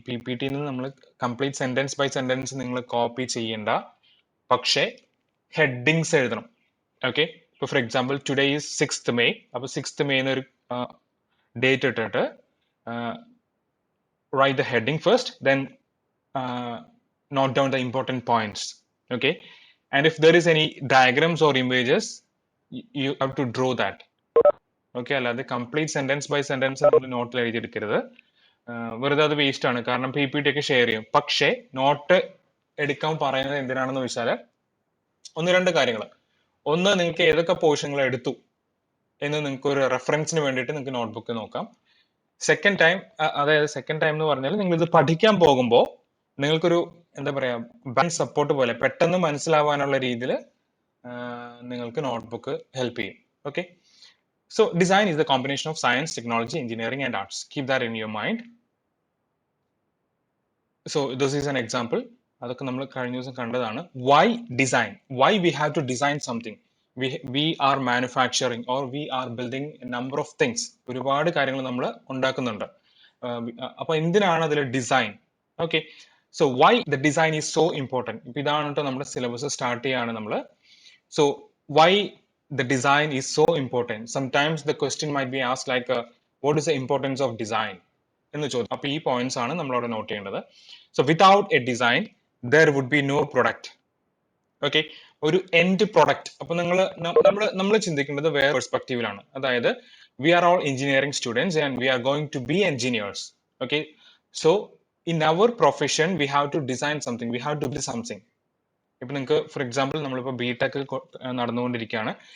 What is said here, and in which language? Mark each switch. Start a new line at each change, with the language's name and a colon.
Malayalam: PPTയിൽ നിന്ന് നമ്മൾ complete sentence by sentence നിങ്ങൾ കോപ്പി ചെയ്യേണ്ട, പക്ഷേ ഹെഡിങ്സ് എഴുതണം.
English: Okay, ഇപ്പൊ for example today is 6th May.
Malayalam: അപ്പൊ 6th May എന്നൊരു ഡേറ്റ് ഇട്ടിട്ട്
English: write the heading first, then note down the important points. Okay, and if there is any diagrams or images, you have to draw that.
Malayalam: Okay, അല്ലാതെ complete sentence by sentence നമ്മൾ നോട്ടിൽ എഴുതിയെടുക്കരുത്. വെറുതെ അത് waste ആണ്, കാരണം PPT ഒക്കെ share ചെയ്യും. പക്ഷേ നോട്ട് എടുക്കാൻ പറയുന്നത് എന്തിനാണെന്ന് വെച്ചാൽ ഒന്ന് രണ്ട് കാര്യങ്ങൾ. ഒന്ന്, നിങ്ങൾക്ക് ഏതൊക്കെ പോർഷനുകൾ എടുത്തു എന്ന് നിങ്ങൾക്ക് ഒരു റെഫറൻസിന് വേണ്ടിയിട്ട് നിങ്ങൾക്ക് നോട്ട്ബുക്ക് നോക്കാം. സെക്കൻഡ് ടൈം, അതായത് സെക്കൻഡ് ടൈം എന്ന് പറഞ്ഞാൽ നിങ്ങൾ ഇത് പഠിക്കാൻ പോകുമ്പോൾ നിങ്ങൾക്കൊരു എന്താ പറയാ ബാക്ക് സപ്പോർട്ട് പോലെ പെട്ടെന്ന് മനസ്സിലാവാനുള്ള രീതിയിൽ നിങ്ങൾക്ക് നോട്ട്ബുക്ക് ഹെൽപ്പ് ചെയ്യും.
English: Okay, so design is the combination of science, technology, engineering and arts. Keep that in your mind. So this is an example.
Malayalam: അതൊക്കെ നമ്മൾ കഴിഞ്ഞ ദിവസം കണ്ടതാണ്.
English: Why design? Why we have to design something? We are manufacturing or we are building a number of things.
Malayalam: ഒരുപാട് കാര്യങ്ങൾ നമ്മൾ ഉണ്ടാക്കുന്നുണ്ട്. അപ്പൊ എന്തിനാണ് അതിൽ design? Okay,
English: so why the design is so important?
Malayalam: ഇപ്പൊ ഇതാണ് കേട്ടോ നമ്മുടെ സിലബസ് സ്റ്റാർട്ട് ചെയ്യാണ് നമ്മൾ.
English: So why the design is so important? Sometimes the question might be asked like what is the importance of design
Malayalam: എന്ന് ചോദിക്കും. അപ്പൊ ഈ പോയിന്റ്സ് ആണ് നമ്മൾ അവിടെ നോട്ട് ചെയ്യേണ്ടത്.
English: So without a design there would be no product.
Malayalam: Okay, ഒരു end product. അപ്പൊ നമ്മൾ ചിന്തിക്കേണ്ടത് വേറെ പെർസ്പെക്റ്റീവിലാണ്. അതായത്
English: We are all engineering students and we are going to be engineers. Okay, so in our profession we have to design something, we have to build something.
Malayalam: ഇപ്പൊ നിങ്ങൾക്ക് for example നമ്മളിപ്പോൾ BTech നടന്നുകൊണ്ടിരിക്കുകയാണ്.